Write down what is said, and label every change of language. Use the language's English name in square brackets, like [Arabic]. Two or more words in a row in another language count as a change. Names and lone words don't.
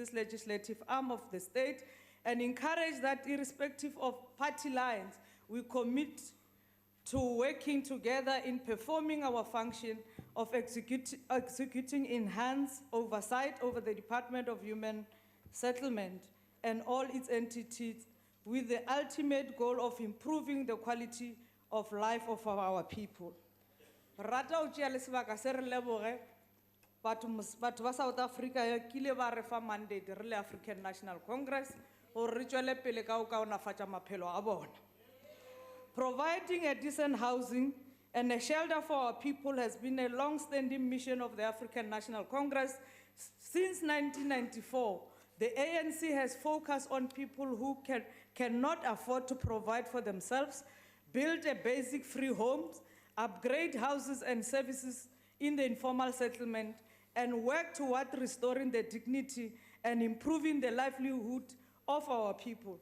[English] this legislative arm of the state and encourage that irrespective of party lines, we commit to working together in performing our function of executing enhanced oversight over the Department of Human Settlement and all its entities with the ultimate goal of improving the quality of life of our people. [Northern Sotho] Rata o tšea le sebaka se re leboge batho ba South Africa ya kile ba re fa mandate re le African National Congress gore re tšwele pele ka o kaonafatša maphelo a bona. [English] Providing a decent housing and a shelter for our people has been a long-standing mission of the African National Congress. Since 1994, the ANC has focused on people who cannot afford to provide for themselves, build a basic free homes, upgrade houses and services in the informal settlement, and work toward restoring the dignity and improving the livelihood of our people.